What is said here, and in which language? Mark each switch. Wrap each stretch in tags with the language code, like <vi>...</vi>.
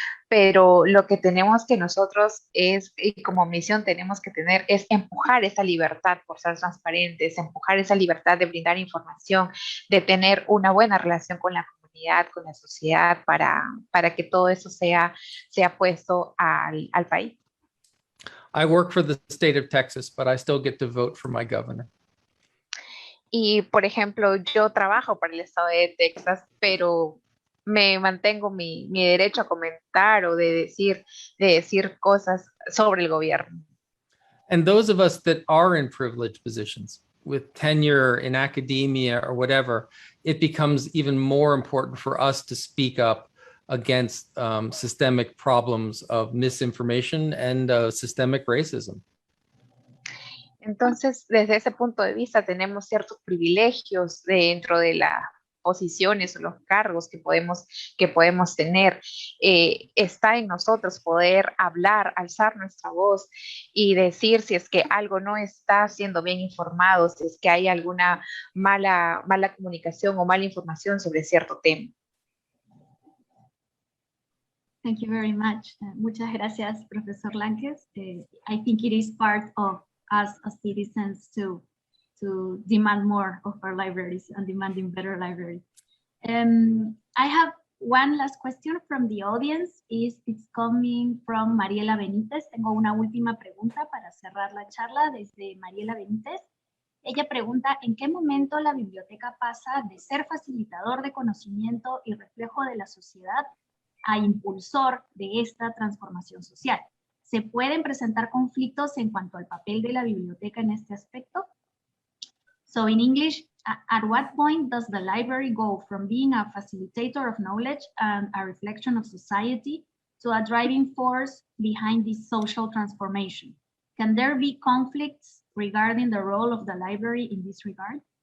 <es>pero lo que tenemos que nosotros es, y como misión tenemos que tener, es empujar esa libertad por ser transparentes, empujar esa libertad de brindar información, de tener una buena relación con la comunidad, con la sociedad, para que todo eso sea puesto al país.</es> <en>I work for the state of Texas, but I still get to vote for my governor.</en> <es>Y, por ejemplo, yo trabajo para el estado de Texas, pero me mantengo mi derecho a comentar o de decir cosas sobre el gobierno.</es> <en>And those of us that are in privileged positions with tenure in academia or whatever, it becomes even more important for us to speak up against systemic problems of misinformation and systemic racism.</en> <es>Entonces, desde ese punto de vista, tenemos ciertos privilegios dentro de las posiciones o los cargos que podemos tener. Está en nosotros poder hablar, alzar nuestra voz y decir si es que algo no está siendo bien informado, si es que hay alguna mala comunicación o mala información sobre cierto tema.</es> <en>Thank you very much.</en> <es>Muchas gracias,</es> <en>Professor Lanques. I think it is part of us as citizens to demand more of our libraries and demanding better libraries. I have one last question from the audience. It's coming from Mariela Benítez.</en> <es>Tengo una última pregunta para cerrar la charla desde Mariela Benítez. Ella pregunta, ¿en qué momento la biblioteca pasa de ser facilitador de conocimiento y reflejo de la sociedad a impulsor de esta transformación social? ¿Se pueden presentar conflictos en cuanto al papel de la biblioteca en este aspecto?</es> <en>So in English, at what point does the library go from being a facilitator of knowledge and a reflection of society to a driving force behind this social transformation? Can there be conflicts regarding the role of the library in this regard?</en>